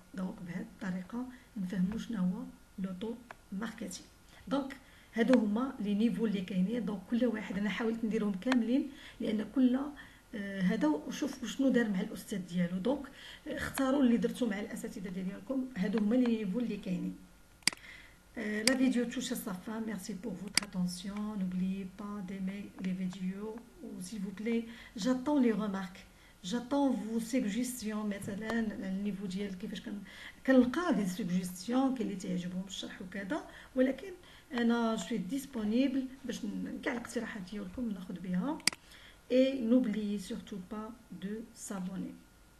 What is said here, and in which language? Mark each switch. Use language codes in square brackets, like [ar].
[ar] دونك بهذه الطريقه نفهموا شنو هو لوطو ماركتينغ. دونك هادو هما لي نيفو اللي كاينين. دونك كل واحد انا حاولت نديرهم كاملين لان كل هذا وشوفوا شنو دار مع الاستاذ ديالو. دونك اختاروا اللي درتو مع الاساتذه ديالكم. هادو هما لي نيفو اللي كاينين. [fr] La vidéo touche à sa fin. Merci pour votre attention. N'oubliez pas d'aimer les vidéos. Ou s'il vous plaît, j'attends les remarques. J'attends vos suggestions. [ar] مثلا النيفو ديال كيفاش كنلقى دي سuggestions كاين اللي تعجبهم الشرح وكذا، ولكن انا جو ديسپونيبل باش كاع الاقتراحات ديالكم ناخذ بها. [fr] Et n'oubliez surtout pas de s'abonner.